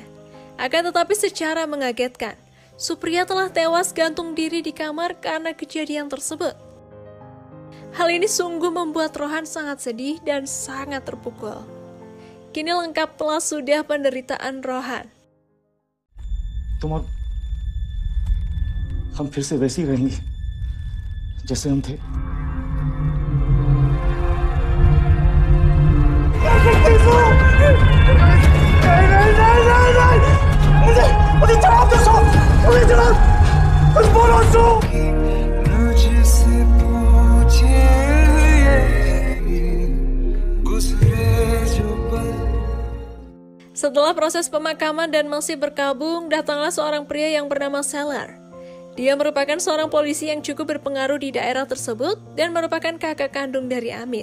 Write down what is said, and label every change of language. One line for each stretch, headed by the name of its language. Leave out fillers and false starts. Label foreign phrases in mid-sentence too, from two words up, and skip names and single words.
Indonesian: Akan tetapi secara mengagetkan, Supriya telah tewas gantung diri di kamar karena kejadian tersebut. Hal ini sungguh membuat Rohan sangat sedih dan sangat terpukul. Kini lengkaplah sudah penderitaan Rohan.
Hindi: तुम और हम फिर से वैसे ही रहेंगे जैसे हम थे। मुझे जवाब दो, मुझे जवाब कुछ बोलो। मुझसे पूछे
Indonesian: Setelah proses pemakaman dan masih berkabung, datanglah seorang pria yang bernama Seller. Dia merupakan seorang polisi yang cukup berpengaruh di daerah tersebut dan merupakan kakak kandung dari Amit.